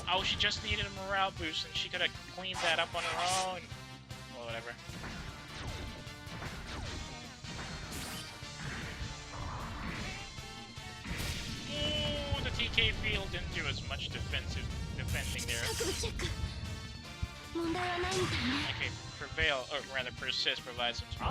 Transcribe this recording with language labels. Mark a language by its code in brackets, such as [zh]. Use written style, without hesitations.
[en] she just needed a morale boost and she could have cleaned that up on her own. Well, whatever. Ooh, the TK field didn't do as much defending there. [ja] 各部チェック問題はないみたいね [en] Okay, prevail, or rather persist provides some.